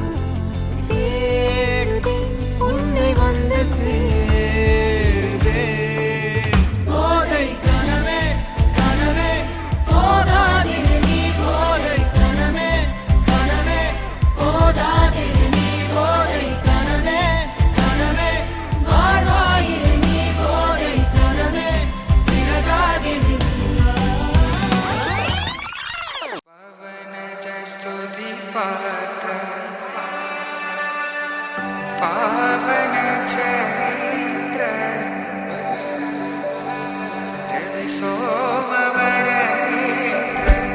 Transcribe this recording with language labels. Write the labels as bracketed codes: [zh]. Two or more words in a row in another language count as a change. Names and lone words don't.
[ta] தேடுதே உன்னை வந்து சேருதே போதை கனவே கனவே போதாதிரு நீ போதை கனவே கனவே போதாதிரு நீ போதை கனவே கனவே வாழ்வாயிரு நீ போதை கனவே சிறகாகிடு [sa] पवन जय स्तुति पात्र पावन चरित्र रवि सोमवर नेत्र